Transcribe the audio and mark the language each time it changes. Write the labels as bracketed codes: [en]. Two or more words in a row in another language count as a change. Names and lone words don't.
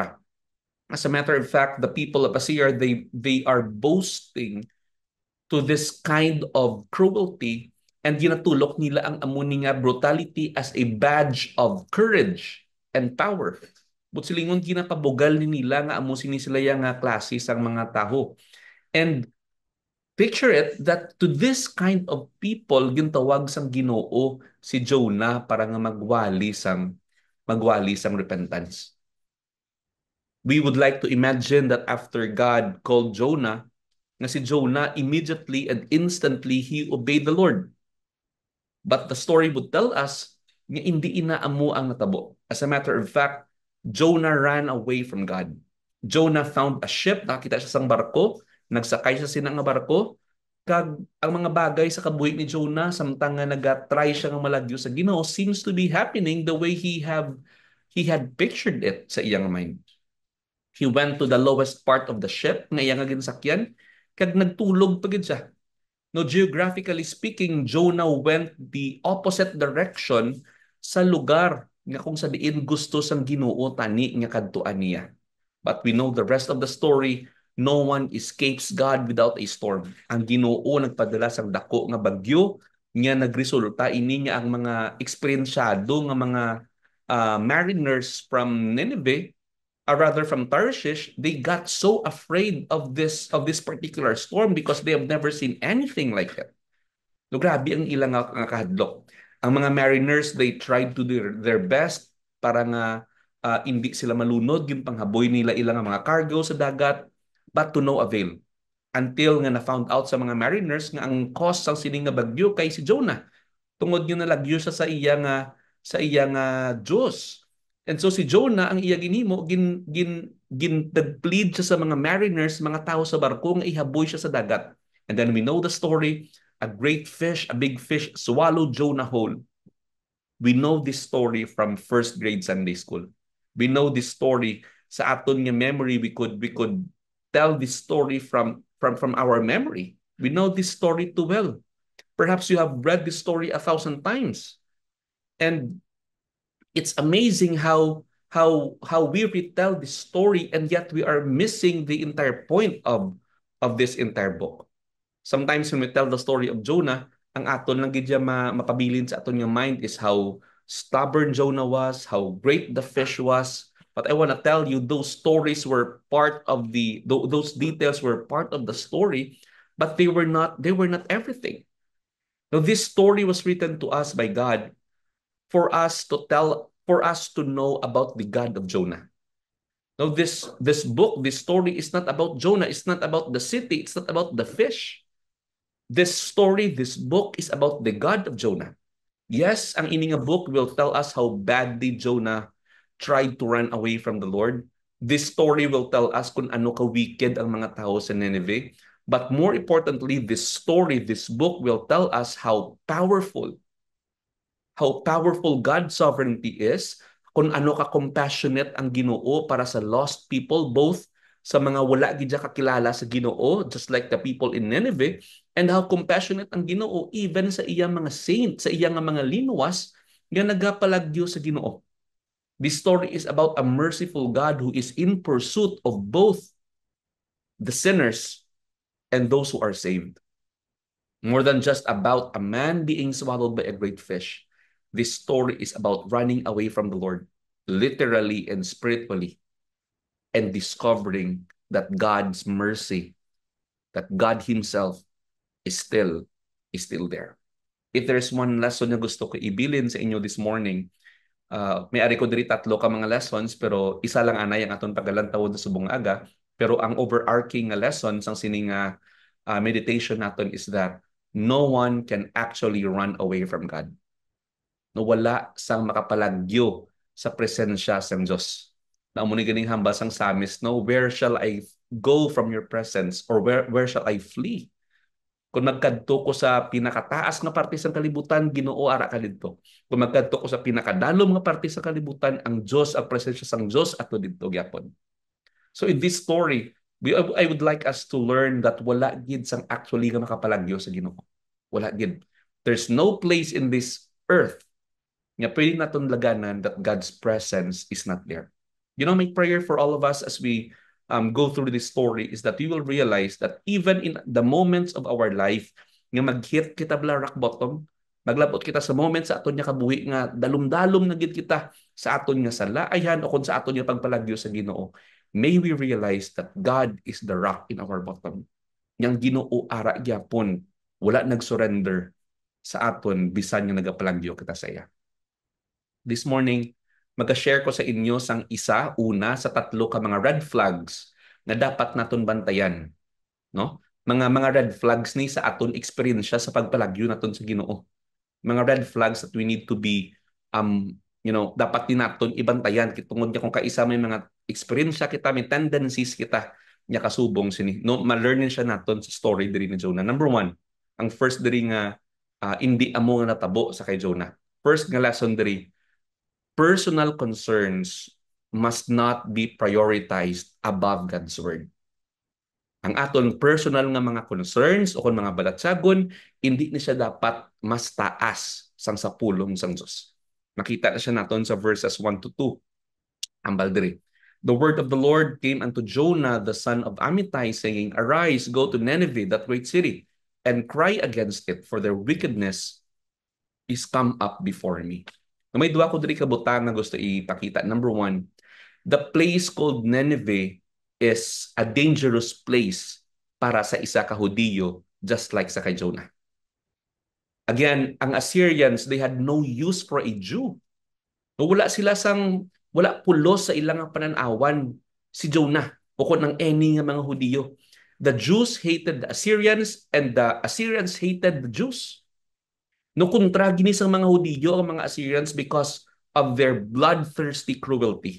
[en] As a matter of fact, the people of Assyria, they are boasting to this kind of cruelty, and [hil] ginatulok nila ang amuni nga [en] brutality as a badge of courage and power. [hil] But silingon ginapabugal ni nila nga amo sini sila nga klase sang mga taho. [en] And picture it that to this kind of people [hil] gintawag sang Ginoo si Jonah para nga magwali sang repentance. [en] We would like to imagine that after God called Jonah, [hil] nga si [en] Jonah immediately and instantly he obeyed the Lord. But the story would tell us [hil] nga hindi inaamo ang natabo. [en] As a matter of fact, Jonah ran away from God. Jonah found a ship, [hil] nakita siya sang barko, nagsakay siya sinang nga barko, kag ang mga bagay sa kabuhi ni Jonah samtang nga nagatry siya nga malagyo sa Ginoo [en] seems to be happening the way he had pictured it [hil] sa iyang mind. [en] He went to the lowest part of the ship [hil] nga iyang ginsakyan kag nagtulog pagid siya. [en] No, geographically speaking, Jonah went the opposite direction [hil] sa lugar nga kung sa diin gusto sang Ginoo tani nga kadtuan niya. [en] But we know the rest of the story. No one escapes God without a storm. [hil] Ang Ginoo nagpadala sang dako nga bagyo nga nagresulta ini nga ang mga eksperyensyado nga mga mariners [en] from Nineveh, rather from Tarshish, they got so afraid of this particular storm because they have never seen anything like it. [hil] No, grabe ang ilang nga kahadlok. Ang mga mariners, [en] they tried to do their best [hil] para nga hindi sila malunod yung panghaboy nila ilang mga cargo sa dagat, [en] but to no avail. [hil] until nga na-found out sa mga mariners nga ang cause sang sining nga bagyo kay si Jonah. Tungod nga nalagyo siya sa iya nga Diyos. [en] And so [hil] si Jonah ang iya ginhimo nag-plead siya sa mga mariners, mga tao sa barko nga ihaboy siya sa dagat. [en] And then we know the story, a great fish, a big fish swallowed Jonah whole. We know this story from first grade Sunday school. We know this story [hil] sa aton nga [en] memory. We could tell this story from our memory. We know this story too well. Perhaps you have read this story 1,000 times. And it's amazing how we retell this story and yet we are missing the entire point of this entire book. Sometimes when we tell the story of Jonah, [hil] ang aton lang gid mapabilin sa aton nga mind [en] is how stubborn Jonah was, how great the fish was. But I want to tell you those stories were part of those details were part of the story, but they were not everything. Now this story was written to us by God for us to know about the God of Jonah. Now this book, this story is not about Jonah, it's not about the city, it's not about the fish. This story, this book is about the God of Jonah. Yes, [hil] ang ini nga [en] book will tell us how badly Jonah tried to run away from the Lord. This story will tell us [hil] kung ano ka-wicked ang mga tao sa [en] Nineveh. But more importantly, this story, this book will tell us how powerful God's sovereignty is, [hil] kung ano ka-compassionate ang Ginoo para sa [en] lost people, [hil] both sa mga wala gid kakilala sa Ginoo, [en] just like the people in Nineveh, and how compassionate [hil] ang Ginoo even sa iyang mga saints, sa iyang mga linuwas nga nagapalagyo sa Ginoo. [en] This story is about a merciful God who is in pursuit of both the sinners and those who are saved. More than just about a man being swallowed by a great fish, this story is about running away from the Lord, literally and spiritually, and discovering that God's mercy, that God Himself is still there. If there's one lesson [hil] na gusto ko ibilin sa inyo [en] this morning, [hil] may-ari ko diri 3 ka mga lessons, pero isa lang anay ang aton pagalantaw sa subong aga. Pero ang [en] overarching lesson [hil] sang sining meditation naton [en] is that no one can actually run away from God. [hil] No, wala sang makapalagyo sa presensya sang Diyos. Na amo ni ganing hambas ang psalmist, no, [en] where shall I go from your presence, or where shall I flee? [hil] Kung magkadto ko sa pinakataas nga parte sa kalibutan, Ginoo ara ka didto. Kung magkadto ko sa pinakadalom nga parte sa kalibutan, ang Diyos, ang presensya sang Diyos ato didto gyapon. [en] So in this story, I would like us to learn that [hil] wala gid sang actually nga makapalagyo sa Ginoo. Wala gid. [en] There's no place in this earth [hil] nga pwede naton laganan [en] that God's presence is not there. You know, my prayer for all of us as we go through this story is that we will realize that even in the moments of our life [hil] nga mag-hit kita bla [en] rock bottom, [hil] maglabot kita sa moments sa aton nga kabuhi nga dalom-dalom na gid kita sa aton nga salaayan o kung sa aton nga pagpalagyo sa Ginoo, [en] may we realize that God is the rock in our bottom. [hil] Yang Ginoo ara gyapon wala nag-surrender sa aton bisan nga nagapalagyo kita sa iya. [en] This morning, [hil] mag-share ko sa inyo sang una sa 3 ka mga [en] red flags [hil] na dapat naton bantayan, no? Mga [en] red flags [hil] ni sa aton eksperyensya sa pagpalagyo naton sa Ginoo. Mga [en] red flags that we need to be [hil] dapat din naton ibantayan kitungod niya kung kaisa may mga eksperyensya kita, may tendencies kita nya kasubong sini. No, ma-learnin siya naton sa story diri ni Jonah. Number 1, ang first diri nga hindi amo nga natabo sa kay Jonah. First nga lesson diri, [en] personal concerns must not be prioritized above God's word. [hil] Ang aton personal nga mga concerns o kung mga balatsagon, hindi ni siya dapat mas taas sang sa pulong sang Diyos. Makita na siya naton sa verses 1 to 2. Ambal diri. [en] The word of the Lord came unto Jonah, the son of Amittai, saying, Arise, go to Nineveh, that great city, and cry against it, for their wickedness is come up before me. [hil] May duwa ko diri kabutang na gusto ipakita. [en] Number 1, the place called Nineveh is a dangerous place [hil] para sa isa ka Hudiyo, [en] just like [hil] sa kay Jonah. [en] Again, ang Assyrians, they had no use for a Jew. [hil] Wala pulos sa ilang pananawan si Jonah o kung ang any nga mga Hudiyo. [en] The Jews hated the Assyrians and the Assyrians hated the Jews. [hil] No kontra gini sa mga Hudiyo ang mga Assyrians [en] because of their bloodthirsty cruelty.